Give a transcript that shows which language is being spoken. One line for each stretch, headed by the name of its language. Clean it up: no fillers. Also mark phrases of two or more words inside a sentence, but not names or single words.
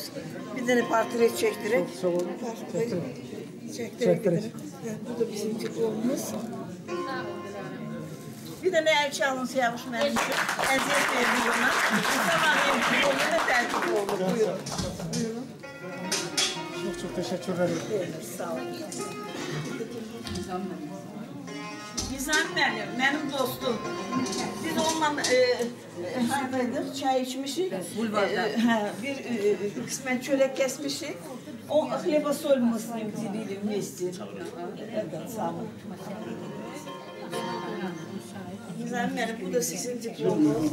Azerbaijani: Bir dənə portret çəkdirək. Çəkdirək. Bu da bizim diplomumuz. Bir dənə əlçə alın Siyavuş mənim üçün. Əziyyət verdik ona. Sabah benim diplomu da tərtib olur. Buyurun. Buyurun.
Turkish: Çok teşekkür ederim. Sağ olun. Nizam benim dostum.
Azerbaijani: Biz onunla haradaydık, çay içmişik. Bir kısmen çörek kesmişik.
Russian: O хлеба-соль мы с ним делили вместе.
Turkish: Evet, sağ olun. Nizam benim, bu da sizin diplomunuz.